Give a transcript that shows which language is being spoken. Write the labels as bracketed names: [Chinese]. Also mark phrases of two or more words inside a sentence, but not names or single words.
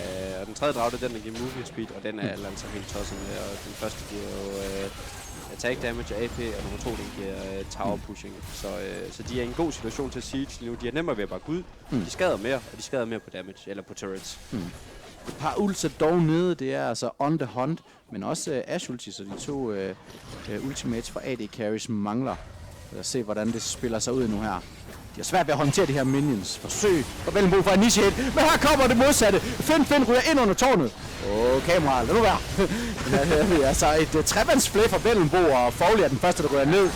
[Danish] Og den tredje drag, det er den, der giver [English] movement speed, [Danish] og den er altså helt tosset med. Og den første giver jo [English] attack damage [Danish] og AP, og nummer 2, den giver [English] tower pushing. [Danish] Så de er i en god situation til siege nu. De er nemmere ved at bare gå ud. De skader mere, og de skader mere på damage, eller på turrets. Et par ults dog nede, det er altså [English] on the hunt, [Danish] men også Ash ulti, så de to ultimates fra [English] AD carries [Danish] mangler. Lad os se, hvordan det spiller sig ud nu her. De har svært ved at håndtere de her minions. Forsøg for Vellenbo for initiate, men her kommer det modsatte. Finn ryger ind under tårnet. Kamera, lad nu være. Det er altså et trevandsflæ fra Vellenbo, og Foley er den første, der ryger ned.